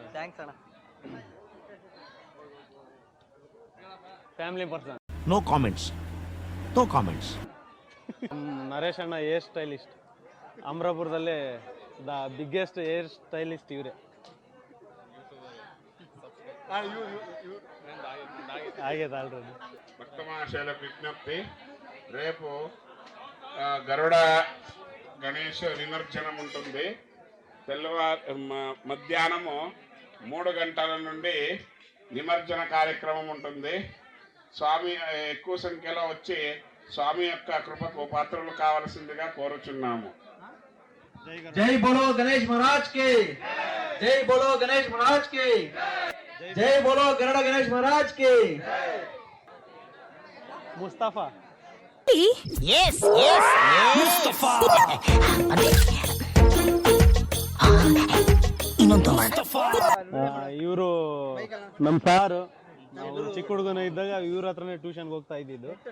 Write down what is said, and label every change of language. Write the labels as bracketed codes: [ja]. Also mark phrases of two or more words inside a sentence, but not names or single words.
[en] family person. no comments. ನರೇಶ್ ಅಣ್ಣ hair stylist. [kn] ಅಮರಾಪುರದಲ್ಲೇ [en] the biggest hair stylist [kn] ಇವರೇ. ಆಗೈತೆ ಆಲ್ರೆಡಿ. [te] భక్తమహాశయుల విజ్ఞప్తి, రేపు గరుడ గణేష్ నిమజ్జనం ఉంటుంది. మధ్యాహ్నము 3 గంటల నుండి నిమజ్జన కార్యక్రమం ఉంటుంది. స్వామి ఎక్కువ సంఖ్యలో వచ్చి స్వామి యొక్క కృపకు పాత్రలు కావలసిందిగా కోరుచున్నాము. [hi] जय बोलो गणेश महाराज की, जय बोलो गणेश महाराज की, जय बोलो गरुड़ गणेश महाराज की. [kn] ಮುಸ್ತಫಾ. ಇವರು ನಮ್ಮ ಸಾರು. ನಾವು ಚಿಕ್ಕ ಹುಡುಗನ ಇದ್ದಾಗ ಇವ್ರ ಹತ್ರನೇ ಟ್ಯೂಷನ್ಗೆ ಹೋಗ್ತಾ ಇದ್ದಿದ್ದು.